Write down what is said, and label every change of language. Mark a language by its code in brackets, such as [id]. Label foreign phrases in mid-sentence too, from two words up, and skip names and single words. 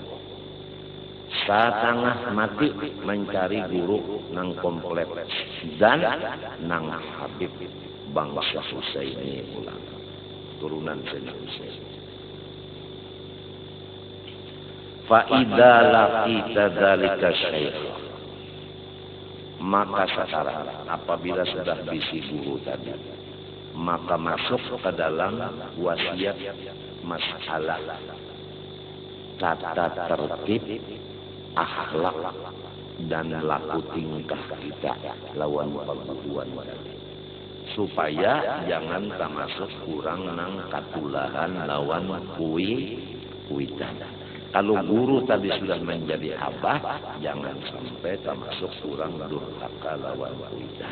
[bjn] Setengah mati mencari guru nang komplit dan nang Habib bangsa Husaini ulama, turunan Sayyidina Husain. [ar] فإذا لقيت ذلك شيخ, [bjn] maka sekarang apabila sudah bisi guru tadi, maka masuk ke dalam wasiat masalah tata tertib, akhlak dan laku tingkah kita lawan perbuatan tadi, supaya jangan termasuk kurang nang katulahan lawan kuitan. Kalau guru tadi sudah menjadi abah, jangan sampai termasuk kurang durhaka lawan kuitan.